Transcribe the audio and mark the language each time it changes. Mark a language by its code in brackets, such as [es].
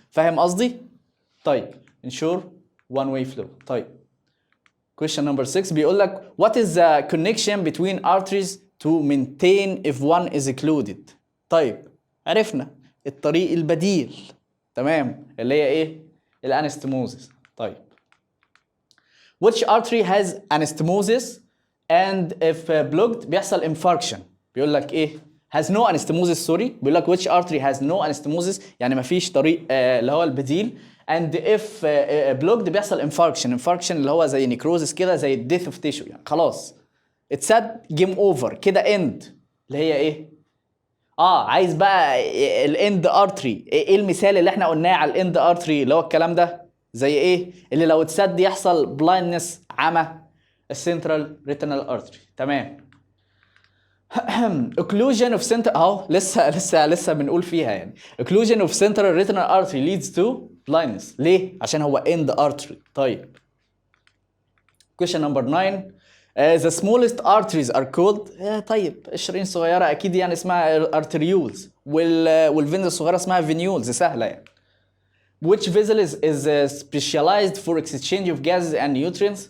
[en] فاهم قصدي؟ طيب ensure one way flow. طيب question number 6 [ar] بيقول لك [en] what is the connection between arteries to maintain if one is occluded. [ar] طيب عرفنا الطريق البديل. تمام اللي هي ايه؟ الانستموزيس. [en] طيب which artery has anastomosis and if blocked [ar] بيحصل [en] infarction. [ar] بيقول لك ايه؟ [en] has no anastomosis. [ar] سوري بيقول لك [en] which artery has no anastomosis [ar] يعني مفيش طريق اللي هو البديل. [en] and if blocked [ar] بيحصل [en] infarction اللي هو زي necrosis كده، زي death of tissue [ar] يعني خلاص [en] it's said game over كده end. [ar] اللي هي ايه؟ عايز بقى الاند ارتري. ايه المثال اللي احنا قلناه على الاند ارتري اللي هو الكلام ده؟ زي ايه؟ اللي لو اتسد يحصل blindness عمى. السنترال ريتينال ارتري. تمام. [en] occlusion of center [ar] اهو لسه بنقول فيها يعني [en] occlusion of central retinal artery leads to blindness. [ar] ليه؟ عشان هو end artery. طيب [en] question number 9 the smallest arteries are called [ar] طيب الشرايين الصغيره اكيد يعني اسمها arterioles والفينز الصغيره اسمها venules. سهله يعني. [en] which vessel is specialized for exchange of gases and nutrients.